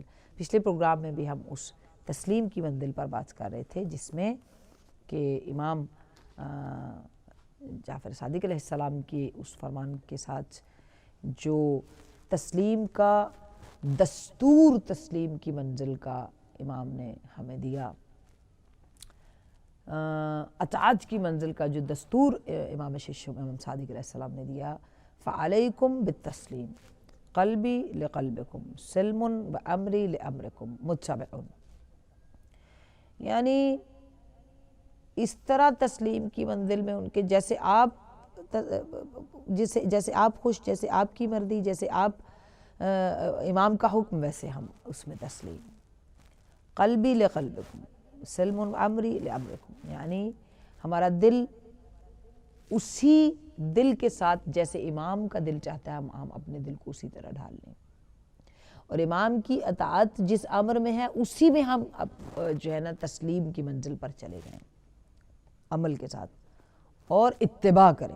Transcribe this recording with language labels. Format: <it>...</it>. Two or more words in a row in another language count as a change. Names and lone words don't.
<ur>پچھلے پروگرام میں بھی ہم اس تسلیم کی منزل پر بات کر رہے تھے، جس میں کہ امام جعفر صادق</ur> <ar>علیہ السلام</ar> <ur>کی اس فرمان کے ساتھ جو تسلیم کا دستور، تسلیم کی منزل کا امام نے ہمیں دیا، اطاعت کی منزل کا جو دستور امام شیش امام صادق</ur> <ar>علیہ السلام</ar> <ur>نے دیا،</ur> <ar>فعلیکم بالتسلیم قلبی لقلبکم سلم بامری لامرکم متبع،</ar> <ur>یعنی اس طرح تسلیم کی منزل میں ان کے جیسے آپ خوش، جیسے آپ کی مرضی، جیسے آپ امام کا حکم ویسے ہم اس میں تسلیم، قلبی</ur> <ar>لقلبکم سلم امری لامرکم،</ar> <ur>یعنی ہمارا دل اسی دل کے ساتھ جیسے امام کا دل چاہتا ہے ہم اپنے دل کو اسی طرح ڈھال لیں، اور امام کی اطاعت جس امر میں ہے اسی میں ہم جو ہے نا تسلیم کی منزل پر چلے جائیں عمل کے ساتھ، اور اتباع کریں۔</ur>